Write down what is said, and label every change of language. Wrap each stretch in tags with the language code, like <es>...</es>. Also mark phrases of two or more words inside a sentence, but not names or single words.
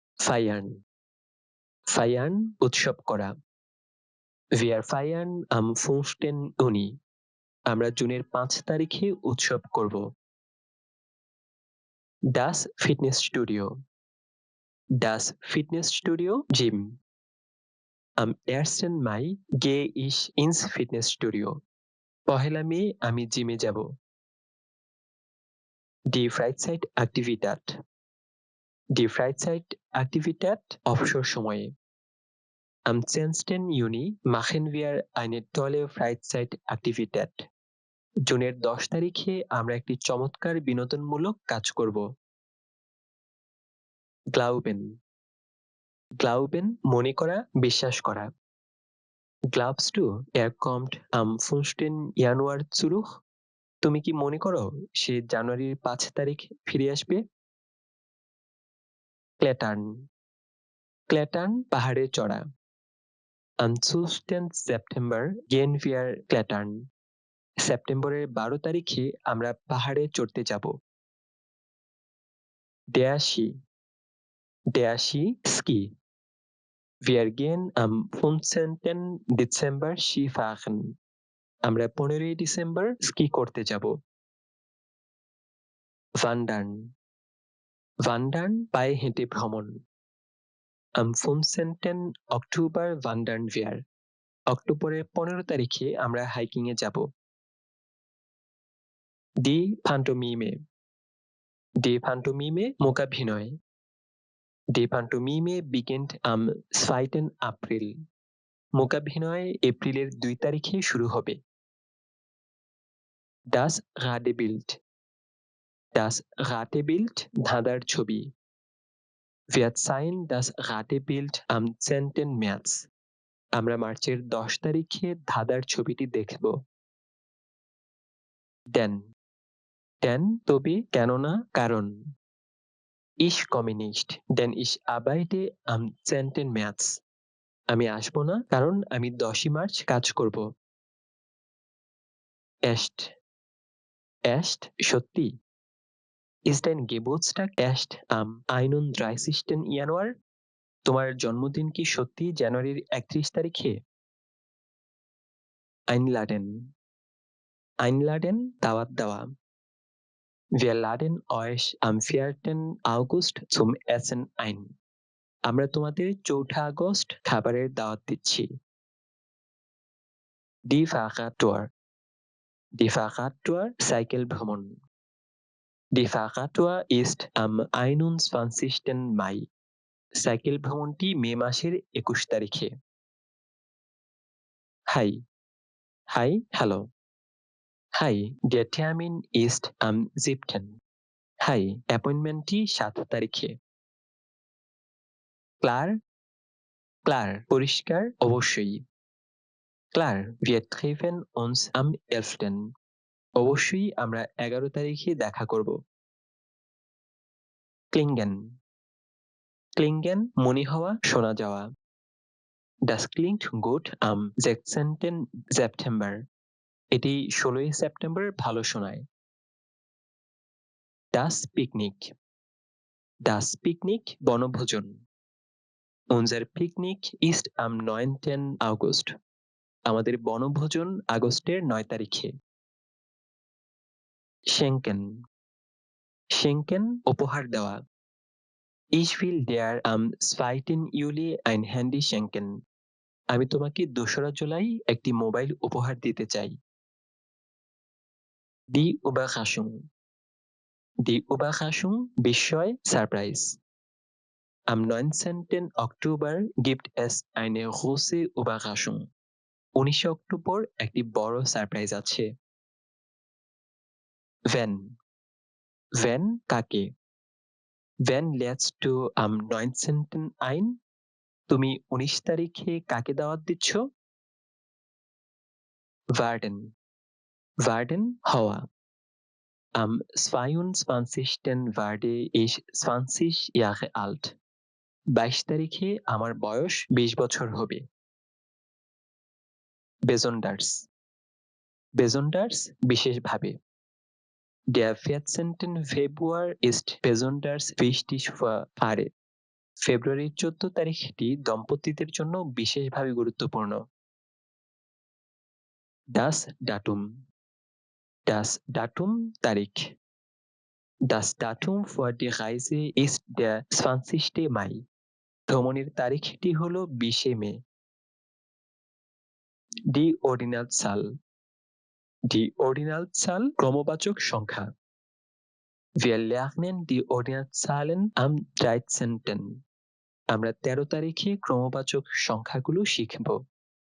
<de>Feiern. Feiern</de> <bn>উৎসব করা।</bn> <de>Wir feiern am 15. Juni.</de> <bn>আমরা জুনের 5 তারিখে উৎসব করব।</bn> <de>Das Fitnessstudio. Das Fitnessstudio Gym. Am 1. Mai gehe ich ins Fitnessstudio.</de> <bn>পহেলা মে আমি জিমে যাব।</bn> <de>Die Freizeitaktivität. Die Freizeitaktivität</de> <bn>অবসর সময়ে।</bn> <de>Am 10. Juni machen wir eine tolle Freizeitaktivität.</de> <bn>জুনের 10 তারিখে আমরা একটি চমৎকার বিনোদনমূলক কাজ করব।</bn> <de>Glauben. Glauben</de> <bn>মনে করা, বিশ্বাস করা।</bn> <de>Glaubst du, kommt am 5. Januar zurück?</de> <bn>তুমি কি মনে করো সে জানুয়ারির 5 তারিখ ফিরে আসবে?</bn> <de>Klettern. Klettern</de> <bn>পাহাড়ে চড়া।</bn> <de>Am 12. September gehen wir klettern.</de> <bn>সেপ্টেম্বরের 12 তারিখে আমরা পাহাড়ে চড়তে যাব।</bn> <de>Der Ski. Der Ski Ski. Wir gehen am 15. Dezember Skifahren.</de> <bn>আমরা 15 ডিসেম্বর স্কি করতে যাব।</bn> <de>Wandern. Wandern</de> <bn>পায়ে হেঁটে ভ্রমণ।</bn> <de>Am 15. Oktober wandern wir.</de> <bn>অক্টোবরের 15 তারিখে আমরা হাইকিং এ যাব।</bn> <de>Die Pantomime. Die Pantomime মূকাভিনয়। Die Pantomime beginnt am 2. April.</de> <bn>মূকাভিনয় এপ্রিলের 2 তারিখে শুরু হবে।</bn> <de>Das Ratebild. Das Ratebild</de> <bn>ধাঁধার ছবি।</bn> <de>Wir zeigen das Ratebild am 10. März.</de> <bn>আমরা মার্চের 10 তারিখে ধাঁধার ছবিটি দেখব।</bn> <de>Denn. Denn</de> <bn>তবে কেননা কারণ।</bn> <de>Ich komme nicht, denn ich arbeite am 10. März.</de> <bn>আমি আসব না কারণ আমি 10 মার্চ কাজ করব।</bn> <de>Echt. Echt সত্যি। Ist dein Geburtstag echt am 31. Januar?</de> <bn>তোমার জন্মদিন কি সত্যি জানুয়ারির 31 তারিখে?</bn> <de>Einladen. Einladen</de> <bn>দাওয়াত দেওয়া।</bn> <de>Wir laden euch am 4. August zum Essen ein.</de> <bn>আমরা তোমাদের 4 আগস্ট খাবারের দাওয়াত দিচ্ছি।</bn> <de>Die Fahrradtour. Die Fahrradtour</de> <bn>সাইকেল ভ্রমণ।</bn> <de>Die Fahrradtour ist am 21. Mai.</de> <bn>সাইকেল ভ্রমণটি মে মাসের 21 তারিখে।</bn> <de>Hi. Hi, hallo. Hi, der Termin ist am 7.</de> <bn>Hi, অ্যাপয়েন্টমেন্টটি 7 তারিখে। Klar.</bn> <de>Klar</de> <bn>পরিষ্কার অবশ্যই।</bn> <de>Klar, wir treffen uns am 11.</de> <bn>অবশ্যই আমরা 11 তারিখে দেখা করব।</bn> <de>Klingen. Klingen</de> <bn>মনে হওয়া, শোনা যাওয়া।</bn> <de>Das klingt gut am 16. September.</de> <bn>এটি 16 সেপ্টেম্বর ভালো শোনায়।</bn> <de>Das Picknick. Das Picknick বনভোজন। Unser Picknick ist am 9. August.</de> <bn>আমাদের বনভোজন আগস্টের 9 তারিখে।</bn> <de>Schenken. Schenken</de> <bn>উপহার দেওয়া।</bn> <de>Ich will dir am 2. Juli ein Handy schenken.</de> <bn>আমি তোমাকে 2রা জুলাই একটি মোবাইল উপহার দিতে চাই।</bn> <de>Die Überraschung. Die Überraschung</de> <bn>বিস্ময়, সারপ্রাইজ।</bn> <de>Am 19. Oktober gibt es eine große Überraschung.</de> <bn>19 অক্টোবর একটি বড় সারপ্রাইজ আছে।</bn> <de>Wenn. Wenn কাকে? When lädst du am 19. ein?</de> <bn>তুমি 19 তারিখে কাকে দাওয়াত দিচ্ছ?</bn> <de>Werden. Werden হওয়া। Am 22. werde ich 20 Jahre alt.</de> <bn>22 তারিখে আমার বয়স 20 বছর হবে।</bn> <de>Besonders. Besonders বিশেষভাবে। Der 14. Februar ist besonders wichtig für Paare.</de> <bn>ফেব্রুয়ারির 14 তারিখটি দম্পতিদের জন্য বিশেষভাবে গুরুত্বপূর্ণ।</bn> <de>Das Datum. Das Datum তারিখ। Das Datum für die Reise ist der 20. Mai.</de> <bn>ভ্রমণের তারিখটি হলো 20 মে।</bn> <de>Die Ordinalzahl. Die Ordinalzahl</de> <bn>ক্রমবাচক সংখ্যা।</bn> <de>Wir lernen die Ordinalzahlen am 13.</de> <bn>আমরা 13 তারিখে ক্রমবাচক সংখ্যাগুলো শিখব।</bn>